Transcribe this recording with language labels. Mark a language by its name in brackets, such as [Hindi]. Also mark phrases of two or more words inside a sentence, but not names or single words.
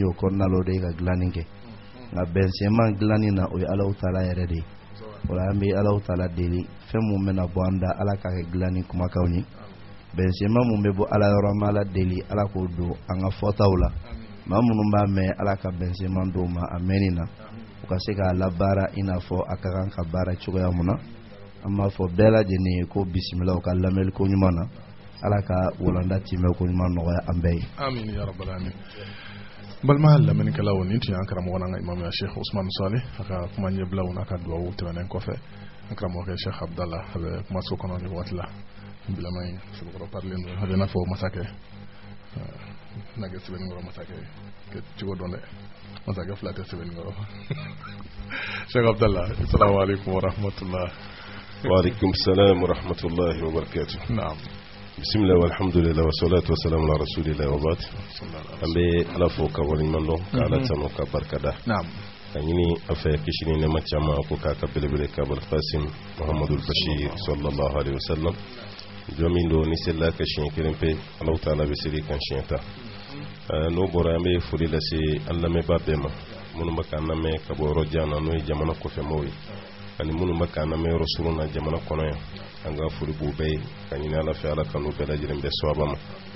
[Bambara] o kɔnɔna la o de ye ka dilanni kɛ nka bɛnseman dilanni na o ye alaw taala yɛrɛ de ye o la an bɛ alaw taala deli fɛn mun bɛna bɔ an da ala ka kɛ dilanni kumakanw ye bɛnseman mun bɛ bɔ ala yɔrɔ an bɛ ala deli ala k'o don an ka fɔtaw la maa minnu b'a mɛn ala ka bɛnseman dɔw ma a mɛnni na u ka se k'a labaara i n'a fɔ a ka kan ka baara cogoya mun na an b'a fɔ bɛɛ lajɛlen ye ko bisimila u ka lamɛnni ko ɲuman na ala ka walanda timɛ ko ɲuman nɔgɔya an bɛɛ ye [Arabic] آمين يا رب العالمين [Bambara] balima lamɛnnikɛlaw nin tun y'an karamɔgɔ n'an ka imam Sheikh Usman Saleh a ka kuma ɲɛbilaw n'a ka duwawu tɛmɛnen kɔfɛ an karamɔgɔkɛ Sheikh Abdallah a bɛ kumaso kɔnɔ nin waati la bilama in sɛbɛkɔrɔ parilen don a bɛ n'a fɔ masakɛ nage sɛbɛnnikɔrɔ masakɛ kɛ cogo dɔn dɛ masakɛ fila tɛ sɛbɛnnikɔrɔ Sheikh Abdallah [Arabic] السلام عليكم ورحمة الله وعليكم السلام ورحمة الله وبركاته na'am بسم الله والحمد لله والصلاة والسلام على رسول الله وبعد [Bambara] an bɛ ala fo ka waleɲuman dɔn ka ala tanu ka barikada na'am ka ɲini a fɛ kisi ni nɛɛma caman ko k'a ka belebele kabal qasim muhammadul bashir [Arabic] صلى الله عليه وسلم [Bambara] jɔn min don ni selila ka siɲɛ kelen pe alaw taala bɛ seli kan siɲɛ ta n'o bɔra an bɛ foli lase an lamɛnbaa bɛɛ ma minnu bɛ k'an lamɛn ka bɔ yɔrɔ jan na n'o ye jamana kɔfɛmɔgɔw ye ani minnu bɛ k'an lamɛn yɔrɔ surun na jamana kɔnɔ yan an ka foli b'u bɛɛ ye ka ɲini ala fɛ ala ka n'u bɛɛ lajɛlen bɛɛ sawaba ma